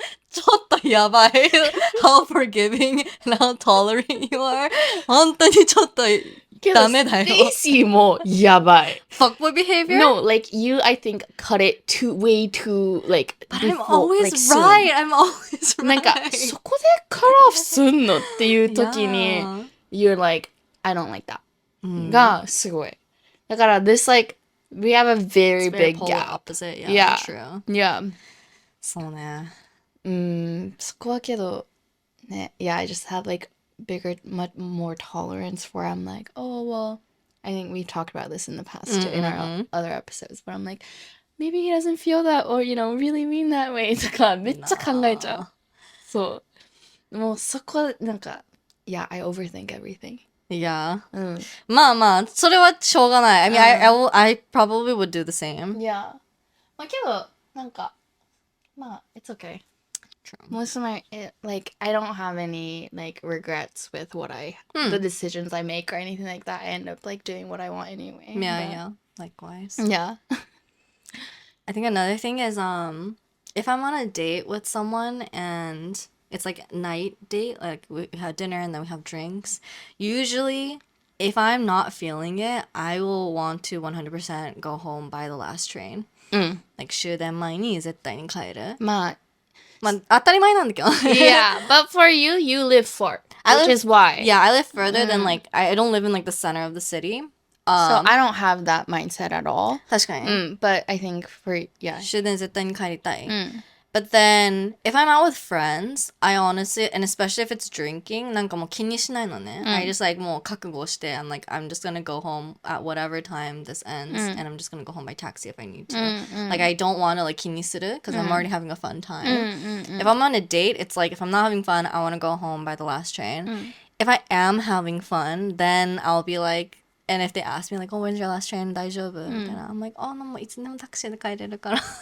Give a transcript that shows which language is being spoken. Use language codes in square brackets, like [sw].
[ja] ちょっとやばい [en] how forgiving and how tolerant you are. [ja] 本当にちょっとダメだよ。 Stacy もやばい。 [en] Fuckboy behavior? No, like you, I think, cut it way too, like, But before, I'm always like, soon. right. I'm always right. [ja] なんか、そこでcut off すんのっていう時に、 [en] you're like, I don't like that. [ja] が、すごい。 [en] だから、this, like, we have a very big gap. Opposite, yeah, true. Yeah. [ja] そうね。そこはけど、ね、 [en] yeah, I just have, like, bigger, much more tolerance where I'm like, oh, well, I think we've talked about this in the past in our other episodes, but I'm like, maybe he doesn't feel that or, you know, really mean that way [ja] とかめっちゃ考えちゃう。そう。もうそこなんか、 [en] yeah, I overthink everything. Yeah. [ja] まあまあ、それはしょうがない。 [en] I mean, I probably would do the same. Yeah. [ja] まあけど、なんか、まあ、it's okay. [en] True. Most of my, like, I don't have any, like, regrets with the decisions I make or anything like that. I end up, like, doing what I want anyway. Yeah. Likewise. Yeah. I think another thing is, if I'm on a date with someone and it's, like, night date, like, we have dinner and then we have drinks, usually, if I'm not feeling it, I will want to 100% go home by the last train. [ja] Like, 終電前に絶対に帰る。まあ、当たり前なんだけど。 [en] yeah, but for you, you live far, which is why. Yeah, I live further than, like, I don't live in, like, the center of the city. So I don't have that mindset at all. [ja] 確かに。 [en] But I think yeah. [ja] 終電絶対に帰りたい。 [en] But then, if I'm out with friends, I honestly, and especially if it's drinking, [ja] なんかもう気にしないのね。 [en] I just like [ja] もう覚悟して、 [en] I'm like, I'm just gonna go home at whatever time this ends, and I'm just gonna go home by taxi if I need to. Like, I don't want to like 気にする, because I'm already having a fun time. If I'm on a date, it's like, if I'm not having fun, I want to go home by the last train. If I am having fun, then I'll be like, and if they ask me like, oh, when's your last train? [ja] 大丈夫? [en] I'm like, oh, no, [ja] いつでもタクシーで帰れるから.